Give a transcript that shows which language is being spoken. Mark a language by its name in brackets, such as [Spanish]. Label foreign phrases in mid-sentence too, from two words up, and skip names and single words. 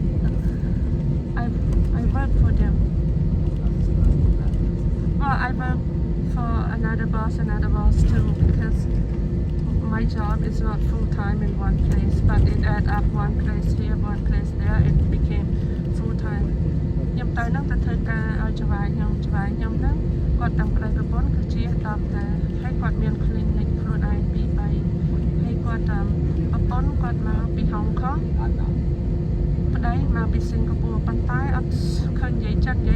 [English] I work for them. Well, I work for another boss too, because my job is not full-time in one place, but it add up one place here, one place there, it became full-time. [Khmer] ខ្ញុំទៅនឹងទៅធ្វើការឲ្យច្បាយខ្ញុំហ្នឹងគាត់តាំងប្តីប្រពន្ធគឺជាដុកទ័រហើយគាត់មាន clinic ខ្លួនឯង2 3ហើយគាត់ប្រពន្ធគាត់មកពីហុងកុងប្តីមកពីសិង្ហបុរីប៉ុន្តែអត់ឃើញនិយាយចិត្តនិយាយ